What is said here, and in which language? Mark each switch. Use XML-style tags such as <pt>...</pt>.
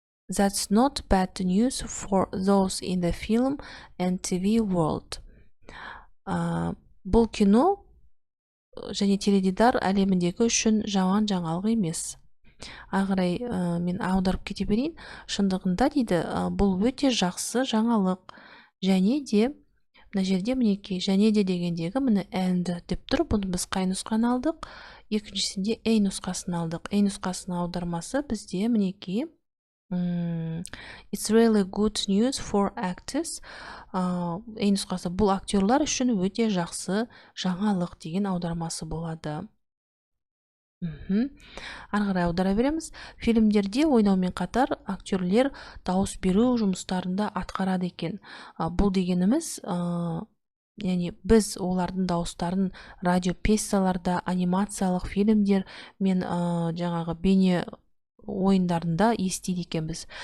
<en>That's not bad news for those in the film and TV world.</en> <kk>Бұл кино және теледидар әлеміндегі үшін жаман жаңалық емес. Ары қарай мен аударып кете берейін. Шындығында дейді, бұл өте жақсы жаңалық. Және де мына жерде мінекей және де дегендегі міне and деп тұр. Бұны біз қай нұсқаны алдық? Екіншісінде A нұсқасын алдық. A нұсқасының аудармасы бізде мінекей</kk> <en>It's really good news for actors.</en> <kk>A нұсқасы бұл актерлар үшін өте жақсы жаңалық деген аудармасы болады. Ары қарай аудара береміз. Фильмдерде ойнаумен қатар актерлер дауыс беру жұмыстарында атқарады екен. Бұл дегеніміз, яғни біз олардың дауыстарын радиопьесаларда, анимациялық фильмдер мен жаңағы бейне ойындарында естиді екенбіз.</kk>